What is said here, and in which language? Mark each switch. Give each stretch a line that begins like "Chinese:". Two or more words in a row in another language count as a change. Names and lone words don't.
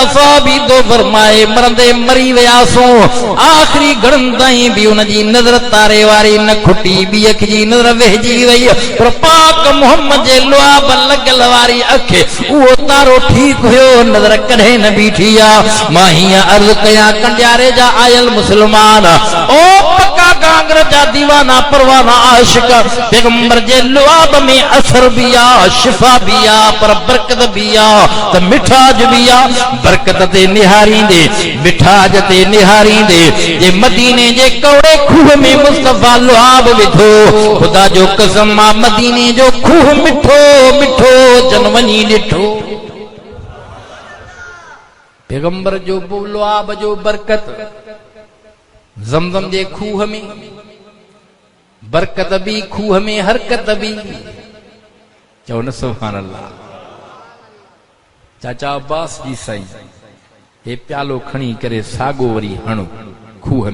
Sindhi: साहबी तो फरमाए मरंदे मरी वियासूं आखिरी घड़नि ताईं बि उन जी नज़र तारे वारी न खुटी ॿी अख जी नज़र वेहिजी वई पर पाक मोहम्मद जे लुआब लॻल वारी अख उहो तारो ठीक हुयो नज़र कॾहिं न बीठी आ मां हीअं अर्ज़ कयां कंडियारे जा आयल मुस्लमान ओ पक्का कांग्र जा दीवाना परवाना आशिक पैगंबर जे लुआब में असर भी आ शिफा भी आ पर बरकत भी आ त मिठाज भी आ बरकत ते निहारींदे मिठाज ते निहारींदे जे मदीने जे कौड़े खूह में मुस्तफा लुआब विधो खुदा जो कसम आ मदीने जो खूह मिठो मिठो जन वञी ॾिठो पैगंबर जो लुआब जो बरकत ज़मज़म जे खूह में बरकत भी खूह में हरकत भी चओ न सुभान अल्लाह चाचा अब्बास जी साईं हे प्यालो खणी करे सागो वरी हणो खूह